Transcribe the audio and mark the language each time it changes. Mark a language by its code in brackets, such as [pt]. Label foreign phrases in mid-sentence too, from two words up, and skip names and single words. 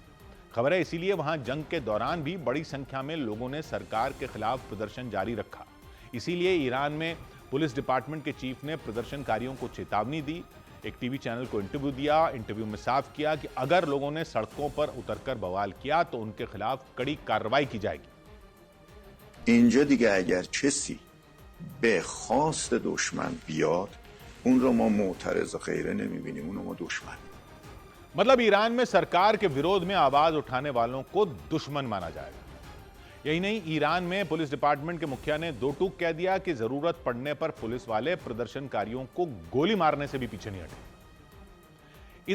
[hi] खबर है इसीलिए वहां जंग के दौरान भी बड़ी संख्या में लोगों ने सरकार के खिलाफ प्रदर्शन जारी रखा। इसीलिए ईरान में [en] police department [hi] के चीफ ने प्रदर्शनकारियों को चेतावनी दी, एक [en] TV channel [hi] को इंटरव्यू दिया। इंटरव्यू में साफ किया कि अगर लोगों ने सड़कों पर उतरकर बवाल किया तो उनके खिलाफ कड़ी कार्रवाई की जाएगी। [fa] اینجا دیگه اگر کسی به خواست دشمن بیاد اون رو ما معترض و غیره نمیبینیم، اون رو ما دشمن. [hi] मतलब ईरान में सरकार के विरोध में आवाज उठाने वालों को दुश्मन माना जाएगा। यही नहीं, ईरान में [en] police department [hi] के मुखिया ने दो टूक कह दिया कि जरूरत पड़ने पर पुलिस वाले प्रदर्शनकारियों को गोली मारने से भी पीछे नहीं हटे।